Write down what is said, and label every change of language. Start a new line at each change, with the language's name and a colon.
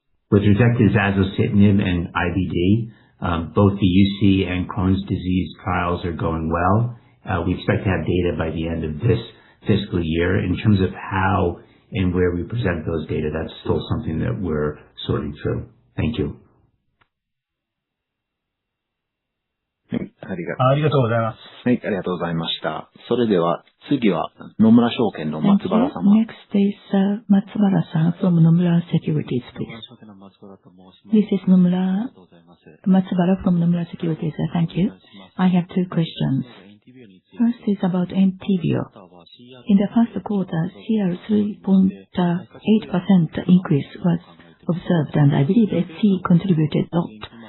English: With respect to zasocitinib and IBD, both the UC and Crohn's disease trials are going well. We expect to have data by the end of this fiscal year. In terms of how and where we present those data, that's still something that we're sorting through. Thank you.
Japanese: ありがとうございます。はい、ありがとうございました。それでは次は野村証券の松原様。
English: Next is Matsubara-san from Nomura Securities, please. This is Matsubara from Nomura Securities. Thank you. I have 2 questions. First is about Entyvio. In the first quarter, CR 3.8% increase was observed, and I believe FC contributed a lot.